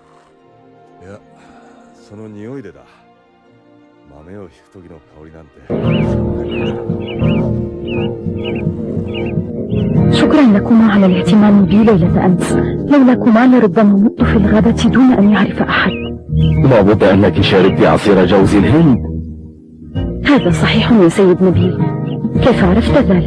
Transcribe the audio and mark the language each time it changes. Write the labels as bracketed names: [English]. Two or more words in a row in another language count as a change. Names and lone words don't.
[Japanese] いや、その匂いでだ。豆をひく時の香りなんて。 [Arabic] شكرا لكما على الاهتمام بي ليلة أمس. لولاكما لربما مت في الغابة دون أن يعرف أحد. لابد أنك شربت عصير جوز الهند. هذا صحيح يا سيد نبيل. كيف عرفت ذلك؟